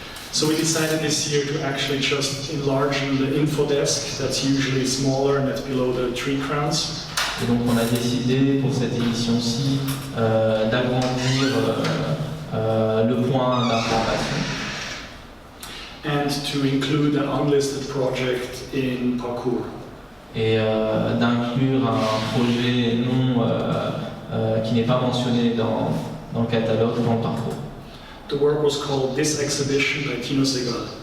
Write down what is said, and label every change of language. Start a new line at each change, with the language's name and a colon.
English: So we decided this year to actually just enlarge the info desk that's usually smaller and that's below the tree crowns.
French: Et donc on a décidé pour cette édition-ci d'agrandir le point d'information.
English: And to include an unlisted project in Parcours.
French: Et d'inclure un projet non qui n'est pas mentionné dans le catalogue, dans le parcours.
English: The work was called This Exhibition by Tino Segal.